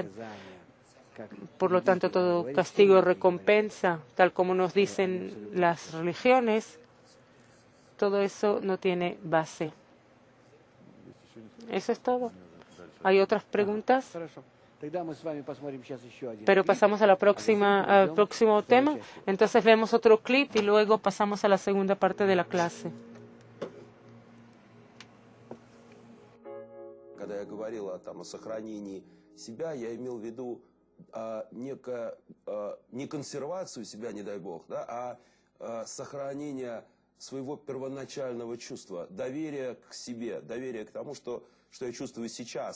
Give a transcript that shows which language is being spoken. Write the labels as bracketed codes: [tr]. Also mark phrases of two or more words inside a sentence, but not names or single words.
[es] Por lo tanto, todo castigo y recompensa, tal como nos dicen las religiones, todo eso no tiene base. Eso es todo. ¿Hay otras preguntas? Pero pasamos a al próximo tema. Entonces vemos otro clip y luego pasamos a la segunda parte de la clase. [ru] Когда я говорил о сохранении себя, я имел в виду не консервацию себя, не дай бог, да, а сохранение своего первоначального чувства, доверия к себе, доверия к тому, что я чувствую сейчас.